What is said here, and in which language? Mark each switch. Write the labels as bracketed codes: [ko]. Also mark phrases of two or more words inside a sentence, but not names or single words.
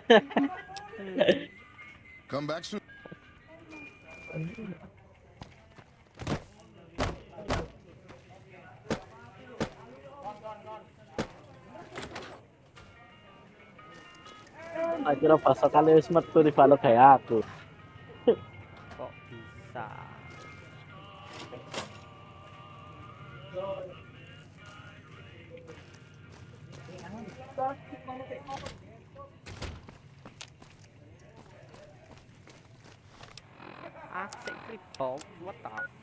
[en] Come back soon. [jv] Akhirnya pasokannya wis metu dibalok kayak aku. [id] Kok bisa? Asik bom, [en] what the?